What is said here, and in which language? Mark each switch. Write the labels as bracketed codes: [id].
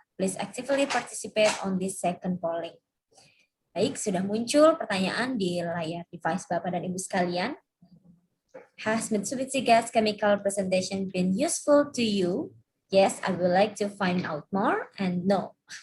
[en] Please actively participate on this second polling. [id] Baik, sudah muncul pertanyaan di layar device Bapak dan Ibu sekalian. [en] Has Mitsubishi Gas Chemical presentation been useful to you? Yes, I would like to find out more, and no.